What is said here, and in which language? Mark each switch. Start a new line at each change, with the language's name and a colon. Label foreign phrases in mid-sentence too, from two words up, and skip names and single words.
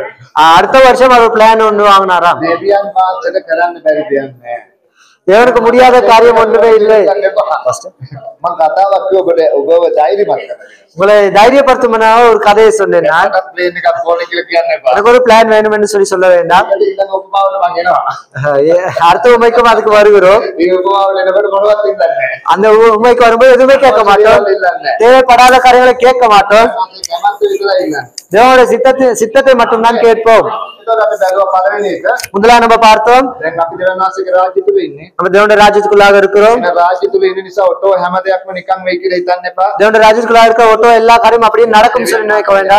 Tamil: அடுத்த வருஷம் அவர் பிளான் ஒன்று வாங்கினாராம்.
Sinhala: දෙවියන් වහන්සේට කරන්න බැරි දෙයක් නෑ.
Tamil: தேவனுக்கு முடியாத காரியம் ஒன்றுமே இல்லை.
Sinhala: මම කතාවක් කිව්ව ඔබව ධෛර්යමත් කරන්න.
Tamil: உங்களை தைரியப்படுத்தும் ஒரு கதையை சொன்னேன் நான்.
Sinhala: ප්ලේන් එකක් ඕනේ කියලා කියන්න එපා.
Tamil: எனக்கு ஒரு பிளான் வேணும் என்று சொல்லி சொல்ல வேண்டாம்.
Sinhala: ඊළඟ උපමාවට මම එනවා.
Tamil: அடுத்த உண்மைக்கும் அதுக்கு வருகிறோம்.
Sinhala: මේ උපමාවට එනකොට මොනවද ඉන්නන්නේ නැහැ.
Tamil: அந்த உண்மைக்கு வரும்போது எதுவுமே கேட்க மாட்டோம். தேவைப்படாத காரியங்களை கேட்க மாட்டோம். தேவனுடைய சித்தத்தை மட்டும்தான் கேட்போம். முதலாக நம்ம பார்த்தோம் நம்ம தேவனுடைய ராஜ்யத்துக்குள்ளாக இருக்கிறோம். தேவனுடைய ராஜ்யத்துக்குள்ளாக இருக்க ஒட்டோ எல்லா காரியம் அப்படியே நடக்கும் சொல்லி நினைக்க வேண்டாம்.